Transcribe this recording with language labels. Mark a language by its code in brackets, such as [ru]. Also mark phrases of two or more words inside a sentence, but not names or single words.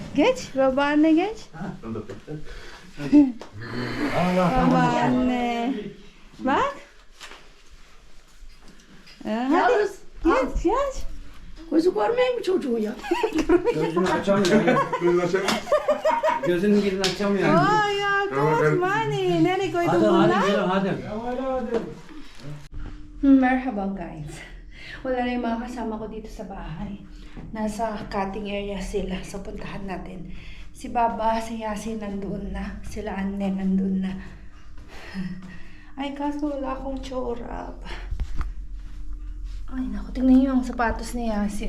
[tr] geç babaanne geç. Babaanne. Bak. Hadi Yalnız geç. gözü görmeyin mi çocuğu ya? Gözünü açamıyor. Gözünün birini açamıyor. [en] Oh ya good money. [tr] Nereye koydun Hadi bunlar? hadi. Merhaba guys. [tl] Wala na yung mga kasama ko dito sa bahay. Nasa [en] cutting area [tl] sila. So puntahan natin. Si Baba, si Yasin nandoon na. Sila Anne nandoon na. Ay kaso wala akong chorap. Ay naku, tingnan niyo ang sapatos ni Yasin.